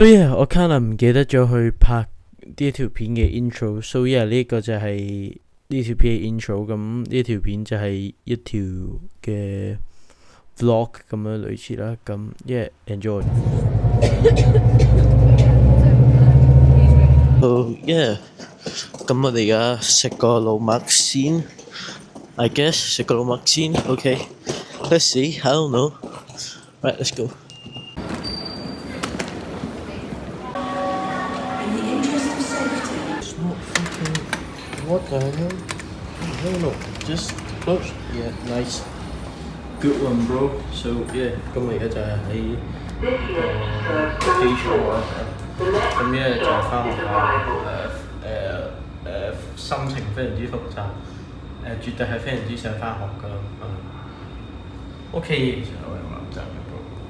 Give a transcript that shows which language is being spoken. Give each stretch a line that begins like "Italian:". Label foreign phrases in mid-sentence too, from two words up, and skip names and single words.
English: So yeah，
Cantonese: 我 kinda 唔記得咗去拍呢條片嘅 intro，
English: so yeah
Cantonese: 呢個就係呢條片嘅 intro，咁呢條片就係一條嘅 vlog 咁樣類似啦，咁 yeah
English: enjoy。So yeah，
Cantonese: 咁我哋而家食個老麥先
English: ，I guess
Cantonese: 食個老麥先
English: ，OK，let's see，I don't know，right let's go。It's not fucking. What the hell? No, just close. Yeah, nice. Good one, bro. So yeah，
Cantonese: 今日而家就係喺機場啊，咁咧就翻學校，心情非常之複雜，絕對係非常之想翻學噶，OK，其實我係話唔爭嘅，bro。